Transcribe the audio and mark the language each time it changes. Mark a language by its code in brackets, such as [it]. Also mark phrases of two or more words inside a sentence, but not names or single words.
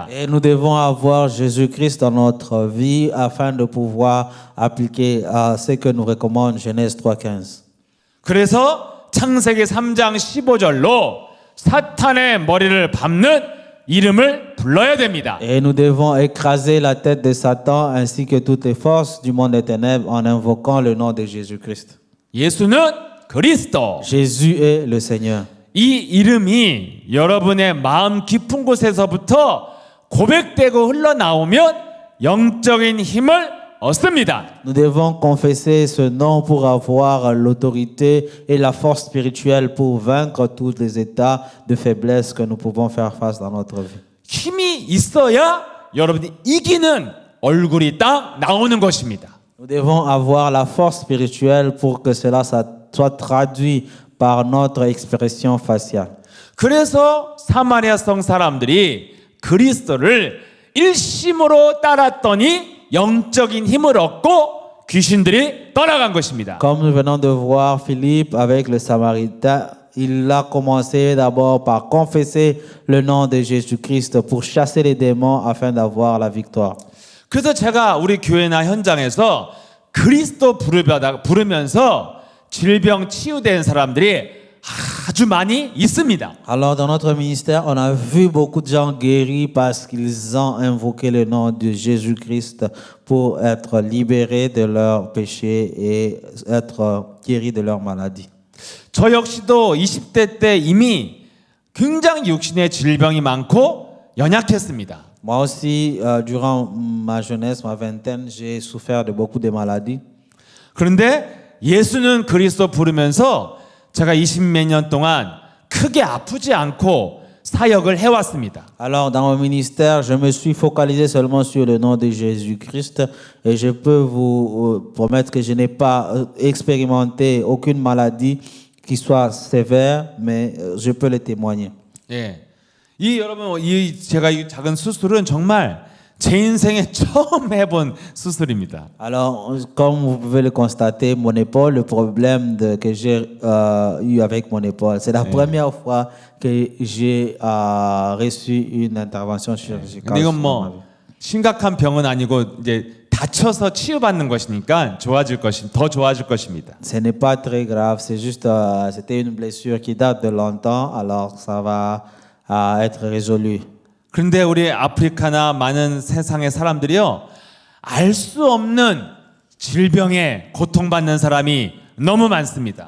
[fr] Et nous devons avoir Jésus-Christ dans notre vie afin de pouvoir appliquer ce que nous recommande Genèse 3:15. [ko] 그래서 창세기 3장 15절로 사탄의 머리를 밟는 이름을 불러야 됩니다. [fr] Et nous devons écraser la tête de Satan ainsi que toutes les forces du monde des ténèbres en invoquant le nom de Jésus-Christ. [ko] 예수는 그리스도. [fr] Jésus est le Seigneur. [ko] 이 이름이 여러분의 마음 깊은 곳에서부터 고백되고 흘러나오면 영적인 힘을 얻습니다. [fr] Nous devons confesser ce nom pour avoir l'autorité et la force spirituelle pour vaincre tous les états de faiblesse que nous pouvons faire face dans notre vie. [ko] 힘이 있어야 여러분이 이기는 얼굴이 딱 나오는 것입니다. [fr] Nous devons avoir la force spirituelle pour que cela soit traduit par notre expression faciale. [ko] 그래서 사마리아 성 사람들이 그리스도를 일심으로 따랐더니 영적인 힘을 얻고 귀신들이 떠나간 것입니다. [fr] Comme nous venons de voir Philippe avec le Samaritain, il a commencé d'abord par confesser le nom de Jésus-Christ pour chasser les démons afin d'avoir la victoire. [ko] 그래서 제가 우리 교회나 현장에서 그리스도 부르면서 질병 치유된 사람들이 아주 많이 있습니다. [fr] Alors dans notre ministère, on a vu beaucoup de gens guéris parce qu'ils ont invoqué le nom de Jésus-Christ pour être libérés de leurs péchés et être guéris de leurs maladies. [ko] 저 역시도 20대 때 이미 굉장히 육신의 질병이 많고 연약했습니다. [fr] Moi aussi, durant ma jeunesse, ma vingtaine, j'ai souffert de beaucoup de maladies. [ko] 그런데 예수는 그리스도 부르면서 제가 20몇 년 동안 크게 아프지 않고 사역을 해왔습니다. [fr] Alors, dans mon ministère, je me suis focalisé seulement sur le nom de Jésus-Christ et je peux vous promettre que je n'ai pas expérimenté aucune maladie qui soit sévère, mais je peux le témoigner. [ko] 예, 여러분 제가 이 작은 수술은 정말 제 인생에 처음 해본 수술입니다. [fr] Alors, comme vous pouvez le constater, mon épaule, le problème que j'ai eu avec mon épaule, c'est la première fois que j'ai reçu une intervention chirurgicale. [ko] 근데 이건 뭐 심각한 병은 아니고 이제 다쳐서 치유받는 것이니까 더 좋아질 것입니다. [fr] Ce n'est pas très grave, c'est juste, c'était une blessure qui date de longtemps, alors ça va être résolu. [ko] 그런데 우리 아프리카나 많은 세상의 사람들이요, 알 수 없는 질병에 고통받는 사람이 너무 많습니다.